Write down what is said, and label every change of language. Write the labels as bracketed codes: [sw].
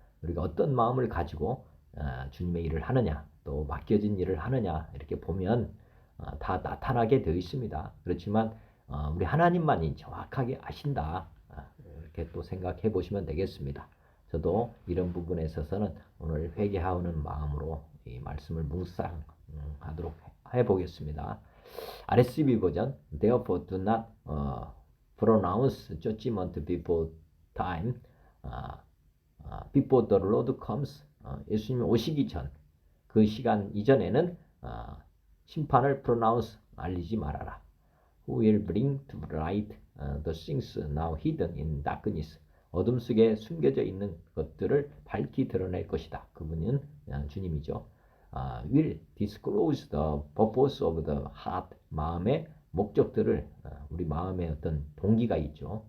[ko] 우리가 어떤 마음을 가지고 주님의 일을 하느냐 또 맡겨진 일을 하느냐 이렇게 보면 다 나타나게 되어 있습니다. 그렇지만 우리 하나님만이 정확하게 아신다 이렇게 또 생각해 보시면 되겠습니다. 저도 이런 부분에 있어서는 오늘 회개하는 마음으로 이 말씀을 묵상하도록 해보겠습니다. [en] RSV 버전 Therefore do not pronounce judgment before time before the Lord comes [ko] 예수님이 오시기 전 그 시간 이전에는 심판을 pronounce 알리지 말아라. [en] Who will bring to light the things now hidden in darkness [ko] 어둠 속에 숨겨져 있는 것들을 밝히 드러낼 것이다. 그분은 주님이죠. [en] Will disclose the purpose of the heart [ko] 마음의 목적들을 우리 마음에 어떤 동기가 있죠.